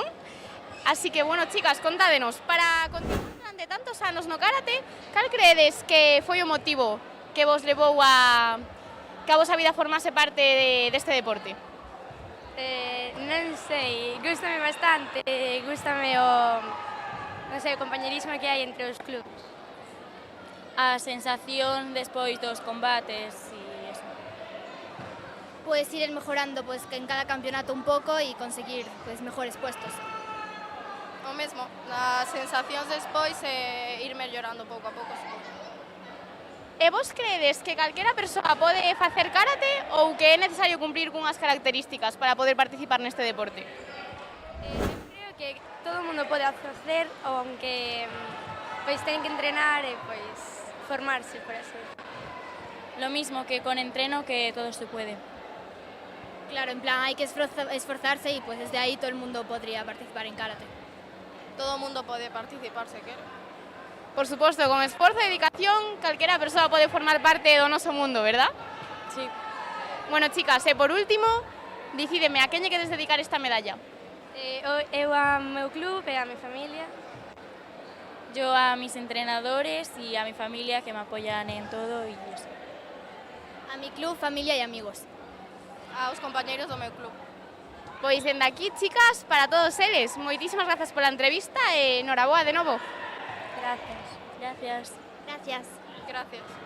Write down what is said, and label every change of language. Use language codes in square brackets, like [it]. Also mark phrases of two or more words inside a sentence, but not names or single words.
[gl] Así que, bueno, chicas, contádenos, para continuar durante tantos anos no karate, cal creedes que foi o motivo que vos levou a que a vosa vida formase parte deste deporte? Non sei, gústame bastante, gústame o, non sei, o compañerismo que hai entre os clubs. A sensación despois dos combates [es] y eso. Puedes ir mejorando pues, en cada campeonato un poco y conseguir pues, mejores puestos. [gl] O mesmo, as sensacións despois e ir mellorando pouco a pouco. E vos creedes que calquera persoa pode facer karate ou que é necesario cumprir cunhas características para poder participar neste deporte? Creo que todo o mundo pode facer, aunque pois ten que entrenar e pois formarse, por así. [es] Lo mismo que con entreno, que todo se puede. Claro, en plan hay que esforzarse y pues desde ahí todo el mundo podría participar en karate. [gl] Todo o mundo pode participar se quere. Por suposto, con esforzo e dedicación, calquera persoa pode formar parte do noso mundo, verdad? [es] Sí. [gl] Bueno, chicas, e por último, dicídeme, a quen lle queres dedicar esta medalla? Eu ao meu club e a [es] mi familia. Yo a mis entrenadores y a mi familia que me apoyan en todo y eso. A mi club, familia y amigos. [gl] Aos compañeiros do meu club. Pois dende aquí, chicas, para todos eles, moitísimas grazas pola entrevista e noraboa de novo. [es] Gracias. Gracias. Gracias. Gracias.